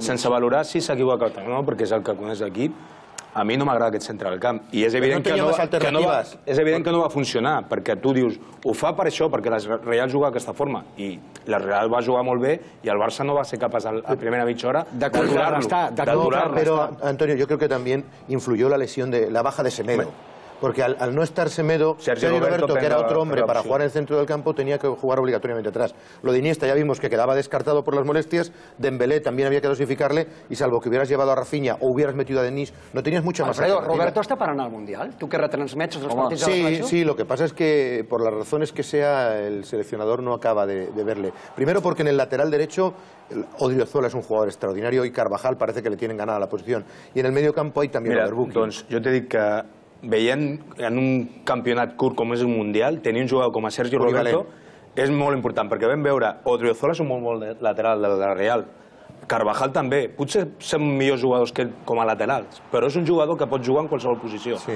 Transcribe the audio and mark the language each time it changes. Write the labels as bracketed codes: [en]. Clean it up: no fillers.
[ca] Sense valorar si s'ha equivocat o no, perquè és el que coneix l'equip, a mi no m'agrada aquest centre del camp. I és evident que no va funcionar, perquè tu dius, ho fa per això, perquè la Real juga d'aquesta forma, i la Real va jugar molt bé, i el Barça no va ser capaç a primera mitja hora d'aturar-lo. [es] Pero, Antonio, yo creo que también influyó la lesión de la baja de Semedo. Porque al no estar Semedo, Sergio Roberto, que era otro hombre para jugar en el centro del campo, tenía que jugar obligatoriamente atrás. Lo de Iniesta ya vimos que quedaba descartado por las molestias, Dembélé también había que dosificarle, y salvo que hubieras llevado a Rafinha o hubieras metido a Denis, no tenías mucha más alternativa. Roberto está para ganar el Mundial. ¿Tú que retransmetes los partidos de la selección? Sí, lo que pasa es que por las razones que sea, el seleccionador no acaba de verle. Primero porque en el lateral derecho Odriozola es un jugador extraordinario y Carvajal parece que le tienen ganada la posición. Y en el medio campo hay también Overbuki. [ca] Doncs jo t'he dit que veient en un campionat curt com és el Mundial, tenir un jugador com a Sergio Roberto és molt important, perquè vam veure Odriozola és un molt bon lateral de la Real, Carvajal també, potser són millors jugadors que ell com a laterals, però és un jugador que pot jugar en qualsevol posició.